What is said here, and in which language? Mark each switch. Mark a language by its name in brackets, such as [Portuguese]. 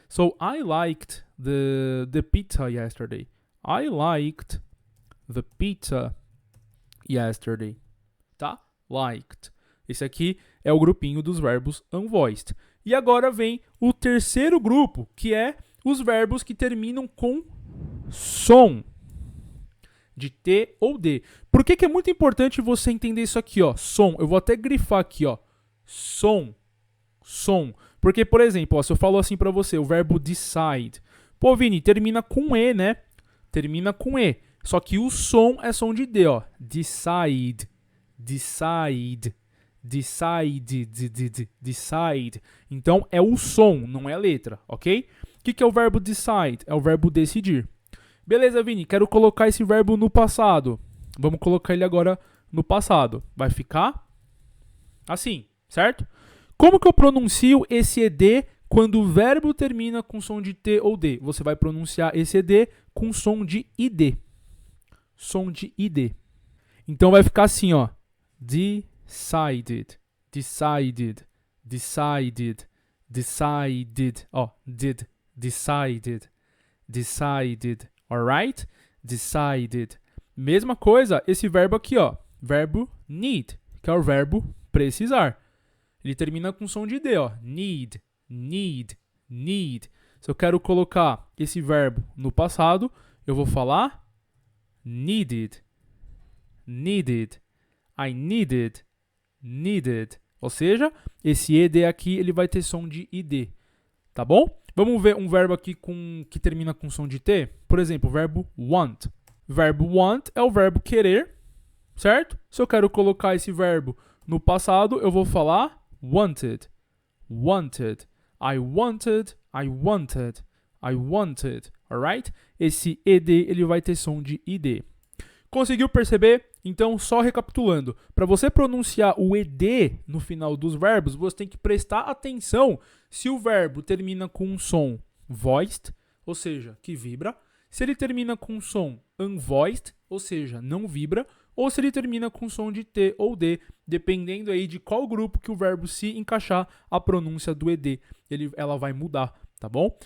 [English] So, I liked the pizza yesterday. I liked the pizza yesterday. [Portuguese] Tá? Liked. Esse aqui é o grupinho dos verbos unvoiced. E agora vem o terceiro grupo, que é os verbos que terminam com som. De T ou D. Por que é muito importante você entender isso aqui, ó? Som. Eu vou até grifar aqui, ó. Som. Som. Porque, por exemplo, ó, se eu falo assim pra você, o verbo decide. Pô, Vini, termina com E, né? Termina com E. Só que o som é som de D, ó. Decide. Decide. Decide. Decide. Então, é o som, não é a letra, ok? O que é o verbo decide? É o verbo decidir. Beleza, Vini, quero colocar esse verbo no passado. Vamos colocar ele agora no passado. Vai ficar assim, certo? Como que eu pronuncio esse ED quando o verbo termina com som de T ou D? Você vai pronunciar esse ED com som de ID. Som de ID. Então vai ficar assim, ó. [English] Decided, decided, decided, decided. Ó, did, decided, decided. Alright? Decided. [Portuguese] Mesma coisa, esse verbo aqui, ó. Verbo need, que é o verbo precisar. Ele termina com som de D, ó. Need, need, need. Se eu quero colocar esse verbo no passado, eu vou falar needed, needed. [English] I needed, needed. [Portuguese] Ou seja, esse ED aqui, ele vai ter som de ID. Tá bom? Vamos ver um verbo aqui que termina com som de T. Por exemplo, o verbo want. O verbo want é o verbo querer, certo? Se eu quero colocar esse verbo no passado, eu vou falar wanted. [English] wanted. I wanted, I wanted, I wanted, alright? [Portuguese] Esse ed, ele vai ter som de id. Conseguiu perceber? Então, só recapitulando, para você pronunciar o ed no final dos verbos, você tem que prestar atenção se o verbo termina com um som voiced, ou seja, que vibra, se ele termina com um som unvoiced, ou seja, não vibra, ou se ele termina com som de T ou D, dependendo aí de qual grupo que o verbo se encaixar, a pronúncia do ed, ela vai mudar. Tá bom?